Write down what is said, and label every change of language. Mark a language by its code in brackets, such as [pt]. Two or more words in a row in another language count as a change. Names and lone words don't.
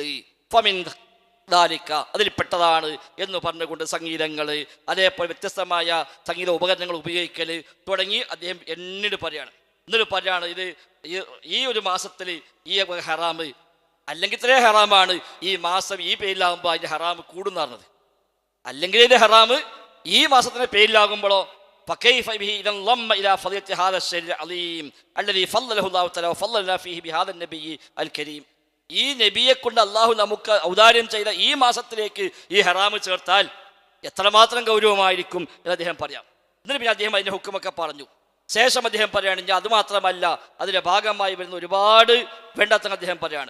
[ar] فمن ذلك, [ml] അതിൽപ്പെട്ടതാണ് എന്ന് പറഞ്ഞുകൊണ്ട് സംഗീതങ്ങൾ, അതേപോലെ വ്യത്യസ്തമായ സംഗീത ഉപകരണങ്ങൾ ഉപയോഗിക്കൽ തുടങ്ങി അദ്ദേഹം എന്നിട്ട് പറയാണ്. എന്നിട്ട് പറയാണ് ഇത് ഈ ഒരു മാസത്തിൽ ഈ ഹറാമ് അല്ലെങ്കിൽ ഇത്രയും ഹറാമാണ്, ഈ മാസം ഈ പേരിലാകുമ്പോൾ അതിൻ്റെ ഹറാമ് കൂടുന്ന പറഞ്ഞത്. അല്ലെങ്കിൽ ഇതിൻ്റെ ഹറാമ് ഈ മാസത്തിൻ്റെ പേരിലാകുമ്പോഴോ [ar] فكيف به إذا انضم إلى فضيلة هذا الشهر العظيم الذي فضله الله تعالى وفضلنا فيه بهذا النبي الكريم. [ml] ഈ നബിയെ കൊണ്ട് അള്ളാഹു നമുക്ക് ഔദാര്യം ചെയ്ത ഈ മാസത്തിലേക്ക് ഈ ഹറാമ് ചേർത്താൽ എത്രമാത്രം ഗൗരവമായിരിക്കും എന്ന് അദ്ദേഹം പറയാം. എന്നിട്ട് പിന്നെ അദ്ദേഹം അതിൻ്റെ ഹുക്കുമൊക്കെ പറഞ്ഞു. ശേഷം അദ്ദേഹം പറയുകയാണെങ്കിൽ അതുമാത്രമല്ല, അതിൻ്റെ ഭാഗമായി വരുന്ന ഒരുപാട് വേണ്ടാത്തങ്ങൾ അദ്ദേഹം പറയാണ്.